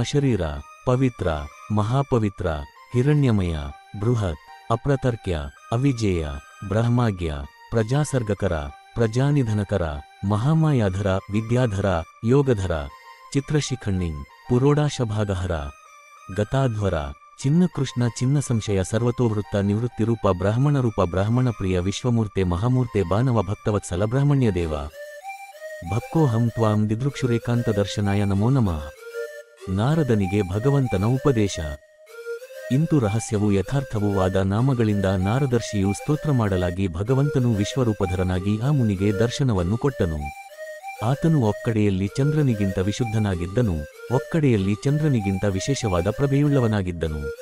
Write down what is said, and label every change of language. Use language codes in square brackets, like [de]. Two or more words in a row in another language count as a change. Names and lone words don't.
[sa] ಶರೀರ, ಪವಿತ್ರ, ಮಹಾಪವಿತ್ರ, ಹಿರಣ್ಯಮಯ, ಬೃಹತ್, ಅಪ್ರತರ್ಕ್ಯ, ಅವಿಜೇಯ, ಬ್ರಹ್ಮಾಗ್ಯ, ಪ್ರಜಾಸರ್ಗಕರ, ಪ್ರಜಾನಿಧನಕರ, ಮಹಾಮಾಯಾಧರ, ವಿದ್ಯಾಧರ, ಯೋಗಧರ, ಚಿತ್ರಶಿಖಣ್ಣಿನ್, ಪುರೋಡಾಶಭಾಗಹರ, ಗತಾಧ್ವರ, ಚಿನ್ನಕೃಷ್ಣ, ಚಿನ್ನ ಸಂಶಯ, ಸರ್ವತೋವೃತ್ತ, ನಿವೃತ್ತಿರೂಪ, ಬ್ರಾಹ್ಮಣರೂಪ, ಬ್ರಾಹ್ಮಣಪ್ರಿಯ, ವಿಶ್ವಮೂರ್ತೆ, ಮಹಾಮೂರ್ತೆ, ಬಾನವ, ಭಕ್ತವತ್ಸಲ, ಬ್ರಾಹ್ಮಣ್ಯದೇವ, ಭಕ್ಕೋಹಂ ತ್ವಾಂ ದಿದೃಕ್ಷುರೇಕಾಂತ ದರ್ಶನಾಯ ನಮೋ ನಮಃ. [kn] ನಾರದನಿಗೆ ಭಗವಂತನ ಉಪದೇಶ. ಇಂತು ರಹಸ್ಯವೂ ಯಥಾರ್ಥವೂ ಆದ ನಾಮಗಳಿಂದ ನಾರದರ್ಶಿಯು ಸ್ತೋತ್ರ ಮಾಡಲಾಗಿ ಭಗವಂತನು ವಿಶ್ವರೂಪಧರನಾಗಿ ಆ ಮುನಿಗೆ ದರ್ಶನವನ್ನು ಕೊಟ್ಟನು. ಆತನು ಒಕ್ಕಡೆಯಲ್ಲಿ ಚಂದ್ರನಿಗಿಂತ ವಿಶುದ್ಧನಾಗಿದ್ದನು, ಒಕ್ಕಡೆಯಲ್ಲಿ ಚಂದ್ರನಿಗಿಂತ ವಿಶೇಷವಾದ ಪ್ರಭೆಯುಳ್ಳವನಾಗಿದ್ದನು.